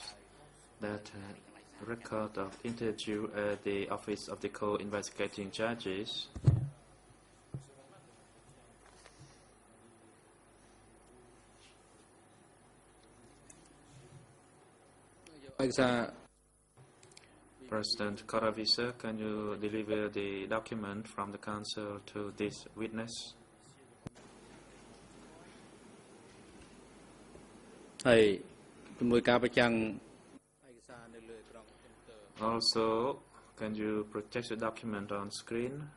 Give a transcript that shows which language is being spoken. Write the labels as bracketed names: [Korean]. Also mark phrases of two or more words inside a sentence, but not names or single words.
[English] That record of interview at the office of the co-investigating judges President Koravisa, can you deliver the document from the council to this witness? [Khmer] ហើយជាមួយការប្រចាំងឯកសារនៅលើក្រង [English] Also, can you project the document on screen?